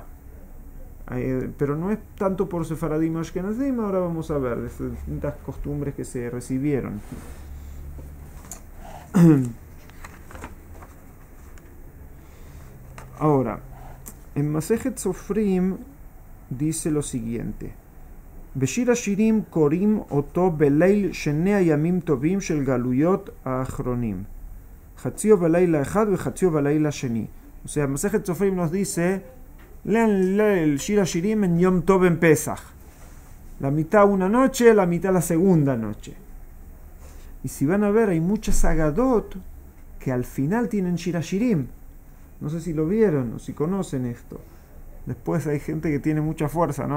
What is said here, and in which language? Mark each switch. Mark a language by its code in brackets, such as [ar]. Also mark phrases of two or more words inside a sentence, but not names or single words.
[es] Pero no es tanto por Sefaradim o Ashkenazim, ahora vamos a ver las distintas costumbres que se recibieron. Ahora, en Masejet Sofrim dice lo siguiente: [he] בשיר שירים קורים אותו בליל שני ימים טובים של גליות אחרונים. חציו בלילה אחד חציו בלילה שני. [es] O sea, Masejet Sofrim nos dice: lean el Shir Shirim en [he] יום טוב [es] en Pesach. La mitad una noche, la mitad la segunda noche. Y si van a ver, hay muchas Agadot que al final tienen Shir Shirim. No sé si lo vieron o si conocen esto. Después hay gente que tiene mucha fuerza, ¿no?